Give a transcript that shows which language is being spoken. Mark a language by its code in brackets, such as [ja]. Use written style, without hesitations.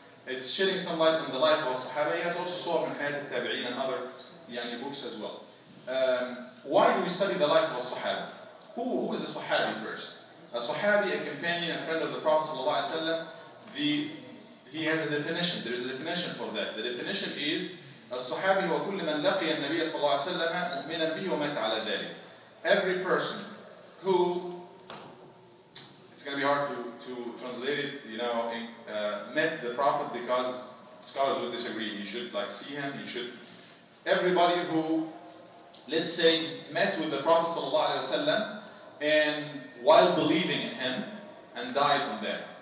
[en] It's shedding some light on the life of Sahaba. He has also SAAW حياة التابعين and other books as well. Why do we study the life of Sahaba? Who is a Sahabi first? A Sahabi, a companion, a friend of the Prophet ﷺ, he has a definition. There is a definition for that. The definition is [ar] الصحابي هو كل من لقي النبي صلى الله عليه وسلم مؤمنا به ومات على ذلك. [en] Every person who, it's going to be hard to translate it, met the Prophet, because scholars would disagree. He should see him. Everybody who, let's say, met with the Prophet ﷺ and while believing in him and died on that.